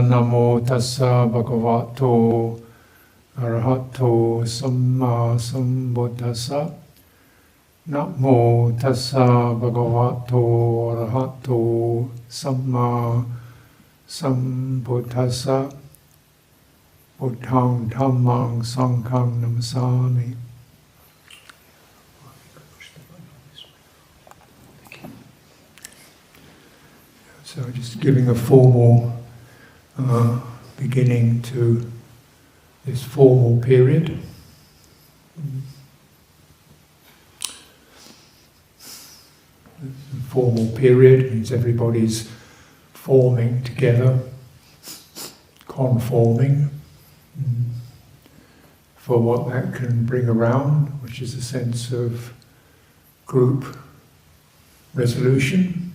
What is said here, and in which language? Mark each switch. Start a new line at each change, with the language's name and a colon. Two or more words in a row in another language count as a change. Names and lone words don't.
Pali: Namo tassa bhagavato arahato samma sambuddhassa. Namo tassa bhagavato arahato samma sambuddhassa. Buddhang dhammang sanghang namasami.
English: So just giving a formal beginning to this formal period. Formal period means everybody's forming together, conforming for what that can bring around, which is a sense of group resolution.